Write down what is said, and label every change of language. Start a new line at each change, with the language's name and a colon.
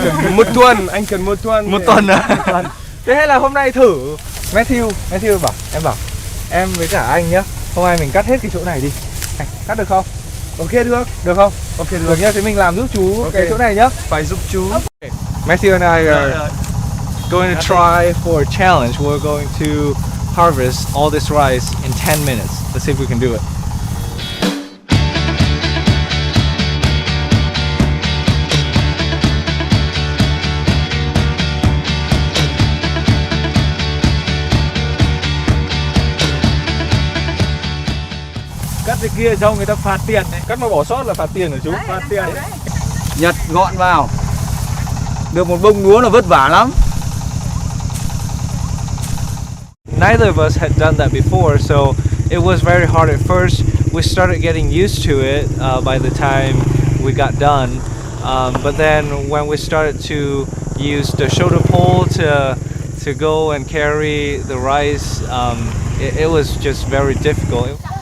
Vietnamese: một tuần, anh cần một tuần. Một tuần à? Thế hay là hôm nay thử Matthew bảo em với cả anh nhá, hôm nay mình cắt hết cái chỗ này đi. Cắt được không? Ok được. Được không? Ok được. Được nhá, thế mình làm giúp chú cái chỗ này nhá. Phải giúp chú.
English: Matthew and I are going to try for a challenge. We're going to harvest all this rice in 10 minutes. Let's see if we can do it.
Vietnamese: Cắt cái kia xong người ta phạt tiền đấy. Cắt mà bỏ sót là phạt tiền hả chú? Phạt tiền. Nhặt gọn vào. Được một bông lúa là vất vả lắm.
English: Neither of us had done that before, so it was very hard at first. We started getting used to it by the time we got done. But then when we started to use the shoulder pole to go and carry the rice, it was just very difficult.